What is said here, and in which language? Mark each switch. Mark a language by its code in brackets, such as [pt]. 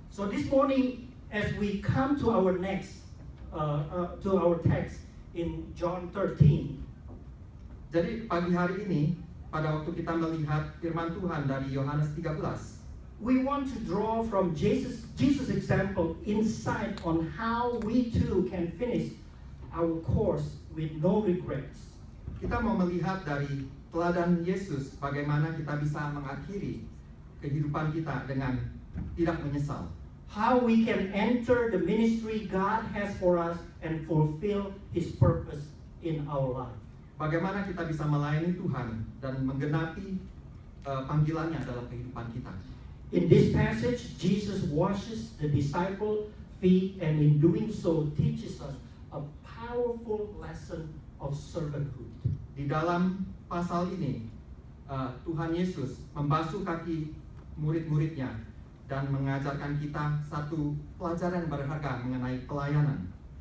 [en] So this morning, as we come to our next, to our text in John 13, [id] jadi pagi hari ini, pada waktu kita melihat firman Tuhan dari Yohanes 13, [en] we want to draw from Jesus' example insight on how we too can finish our course with no regrets. [id] Kita mau melihat dari teladan Yesus bagaimana kita bisa mengakhiri kehidupan kita dengan tidak menyesal. [en] How we can enter the ministry God has for us and fulfill His purpose in our life. [id] Bagaimana kita bisa melayani Tuhan dan menggenapi panggilannya dalam kehidupan kita. [en] In this passage, Jesus washes the disciples' feet and in doing so teaches us a powerful lesson of servanthood. [id] Di dalam pasal ini, Tuhan Yesus membasuh kaki murid-muridnya dan mengajarkan kita satu pelajaran berharga mengenai pelayanan.